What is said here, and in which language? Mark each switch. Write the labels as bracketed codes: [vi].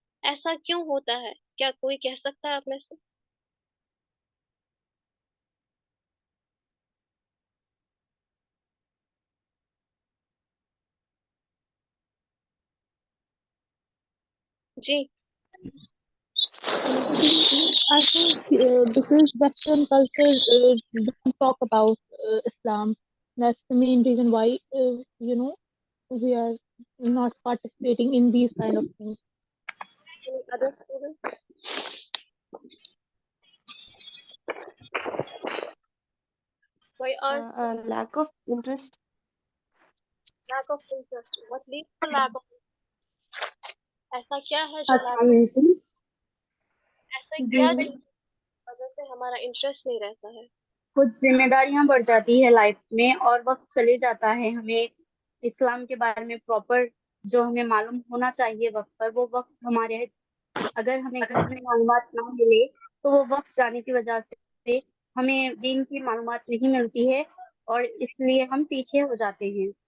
[ur] ایسا کیوں ہوتا ہے؟ کیا کوئی کہہ سکتا ہے آپ میں سے؟ جی. [en] I think because Western culture don't talk about Islam. That's the main reason why we are not participating in these kind of things. Any other student? Why are Lack of interest. lack of interest? What leads to lack of interest? [ur] ایسا کیا ہے جو lack السلام علیکم. ایسا جی کیا چیز کی وجہ سے ہمارا انٹرسٹ نہیں رہتا ہے؟ کچھ ذمہ داریاں بڑھ جاتی ہے لائف میں اور وقت چلے جاتا ہے. ہمیں اسلام کے بارے میں پراپر جو ہمیں معلوم ہونا چاہیے وقت پر وہ وقت ہمارے اگر ہمیں گھر میں معلومات نہ ملے تو وہ وقت جانے کی وجہ سے ہمیں دین کی معلومات نہیں ملتی ہے اور اس لیے ہم پیچھے ہو جاتے ہیں.